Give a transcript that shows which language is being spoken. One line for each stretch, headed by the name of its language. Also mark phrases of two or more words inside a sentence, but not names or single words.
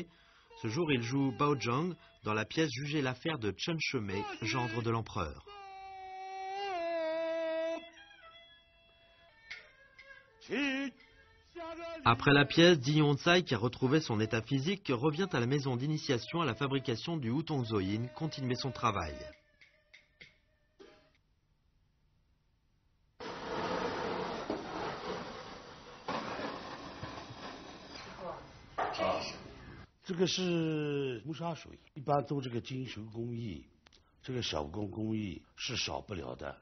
French: Ce jour, il joue Bao Zhang dans la pièce jugée l'affaire de Chen Shimei, gendre de l'empereur. Après la pièce, Ziyon Tsai, qui a retrouvé son état physique, revient à la maison d'initiation à la fabrication du Wutongzoyin, continuer son travail.
Chinese: 这个是磨砂水，一般做这个金属工艺，这个手工工艺是少不了的。